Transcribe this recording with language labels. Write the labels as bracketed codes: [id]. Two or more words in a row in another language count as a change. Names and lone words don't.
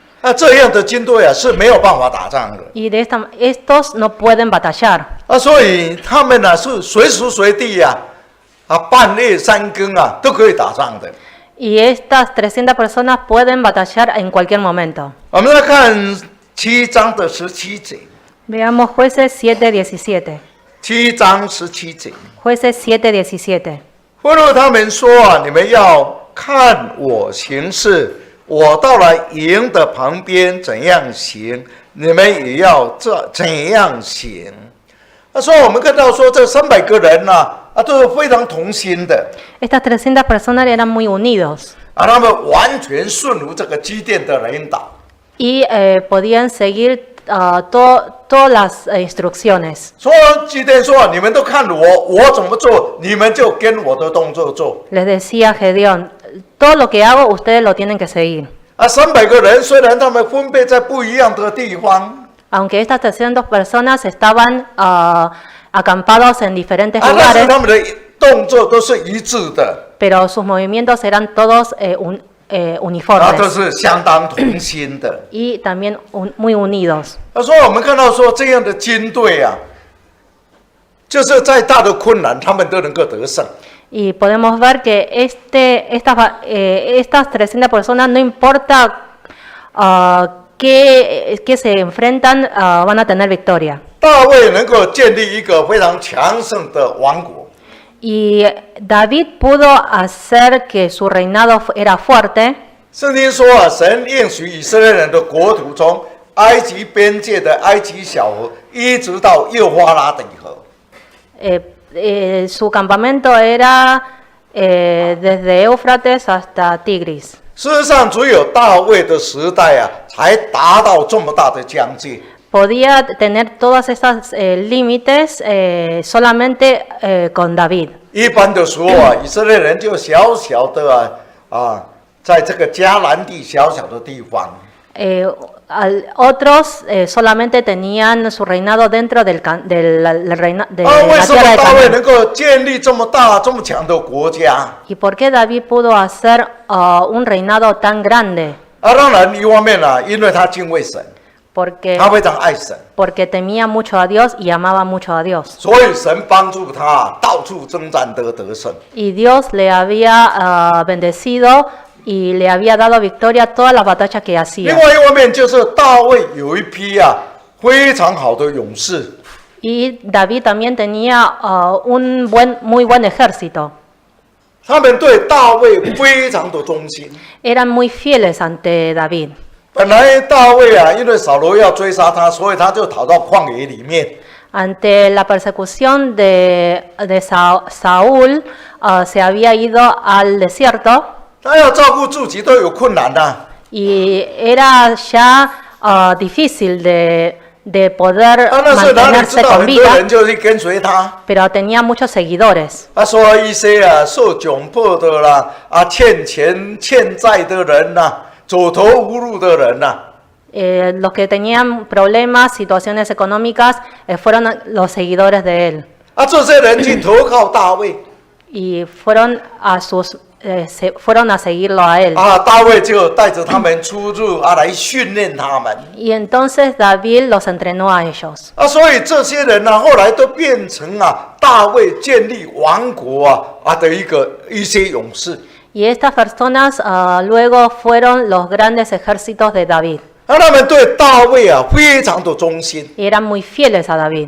[zh] 这样的军队是没有办法打仗的。 [es] Y estos no pueden batallar. [zh] 所以他们是随时随地半夜3更都可以打仗的。 [es] Y estas 300 personas pueden batallar en cualquier momento. [zh] 我们来看7章的17节。 [es] Veamos Jueces 7:17. [zh] 7 章17节。 [es] Jueces 7:17. [zh] 吩咐他们说你们要看我行事，我到了营的旁边怎样行，你们也要怎样行。所以我们看到说这300个人都是非常同心的。 [es] Estas 300 personas eran muy unidos [zh] 他们完全顺服这个基甸的领导。 [es] y podían seguir todas las instrucciones. [zh] 说基甸说你们都看我怎么做，你们就跟我的动作做。 [es] Les decía Gedeón, todo lo que hago ustedes lo tienen que seguir. [zh] 300 个人虽然他们分别在不一样的地方， [es] Aunque estas 300 personas estaban acampados en diferentes [zh] 但是 [es] lugares, [zh] 他们的动作都是一致的， [es] pero sus movimientos eran todos [zh] 都 [es] uniformes [zh] 是相当同心的。 [es] y también muy unidos. [zh] 所以我们看到说这样的军队就是再大的困难，他们都能够得胜。 [es] Y podemos ver que estas 300 personas, no importa que se enfrentan, van a tener victoria. [zh] 大卫能够建立一个非常强盛的王国。 [es] Y David pudo hacer que su reinado era fuerte. [zh] 圣经说神应许以色列人的国土从埃及边界的埃及小河，一直到幼发拉底河。 [es] Su campamento era desde Éufrates hasta Tigris. [zh] 事实上，只有大卫的时代才达到这么大的疆界。 [es] Podía tener todas esas límites solamente con David. [zh] 一般的时候以色列人就小小的在这个迦南地小小的地方。 [es] Otros solamente tenían su reinado dentro del reino de [zh] 为 [es] la [zh] 什 [es] tierra [zh] 么 [es] de [zh] 大卫 [es] Canaán. [zh] 能够建立这么大、这么强的国家？ [es] ¿Y por qué David pudo hacer un reinado tan grande? [zh] 当然，一方面因为他敬畏神， [es] Porque [zh] 他非常爱神， [es] temía mucho a Dios y amaba mucho a Dios. [zh] 所以神帮助他到处征战得胜。 [es] Y Dios le había bendecido y le había dado victoria a todas las batallas que [zh] 另 [es] hacía. [zh] 外一方面就是大卫有一批非常好的勇士， [es] Y David también tenía un muy buen ejército. [zh] 他们对大卫非常的忠心。 [es] Eran muy fieles ante David. [zh] 本来大卫因为扫罗要追杀他，所以他就逃到旷野里面。 [es] Ante la persecución de Saúl, se había ido al desierto [zh] 他要照顾自己都有困难 [es] y era ya difícil de poder [zh] 那时候哪里知 [es] mantenerse [zh] 道 [es] con [zh] 很多 [es] vida, [zh] 人就去跟随他。 [es] pero tenía muchos seguidores. [zh] 他说一些受窘迫的啦，欠钱欠债的人走投无路的人 [es] Los que tenían problemas, situaciones económicas, fueron los seguidores de él [zh] 这些人去投靠大卫 [es] y fueron a seguirlo a él. [zh] 大卫就带着他们出入来训练他们 [es] Y entonces David los entrenó a ellos. [zh] 所以这些人后来都变成大卫建立王国的一些勇士。 [es] Y estas personas luego fueron los grandes ejércitos de David. [zh] 他们对大卫非常的忠心 [es] Y eran muy fieles a David.